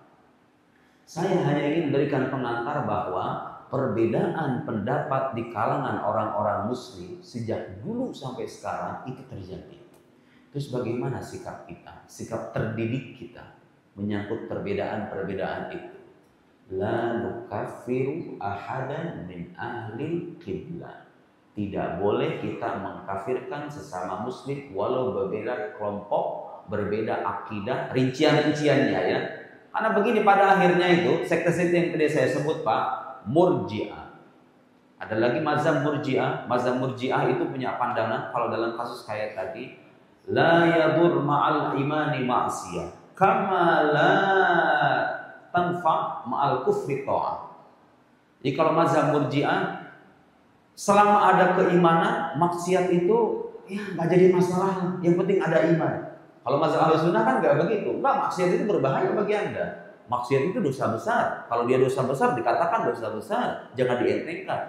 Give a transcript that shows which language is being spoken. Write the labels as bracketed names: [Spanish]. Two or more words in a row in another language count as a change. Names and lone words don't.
[Indonesian] Saya hanya ingin berikan pengantar bahwa perbedaan pendapat di kalangan orang-orang muslim sejak dulu sampai sekarang itu terjadi. Terus bagaimana sikap kita, sikap terdidik kita menyangkut perbedaan-perbedaan itu? [Arabic] لا نكفر أحدا من أهل القبلة. [Indonesian] Tidak boleh kita mengkafirkan sesama muslim walau berbeda kelompok, berbeda akidah, rincian-rinciannya ya. Karena begini pada akhirnya itu, sekte-sekte yang tadi saya sebut Pak, Murji'ah. Ada lagi mazhab Murji'ah. Mazhab Murji'ah itu punya pandangan kalau dalam kasus kayak tadi, [Arabic] لا يضر مع الإيمان معصية كما لا تنفع مع الكفر طاعة. [Indonesian] Jadi kalau mazhab Murji'ah, selama ada keimanan, maksiat itu ya nggak jadi masalah, yang penting ada iman. Kalau mazhab Ahlussunnah kan nggak begitu. Enggak, maksiat itu berbahaya bagi Anda. Maksiat itu dosa besar. Kalau dia dosa besar dikatakan dosa besar, jangan dientengkan.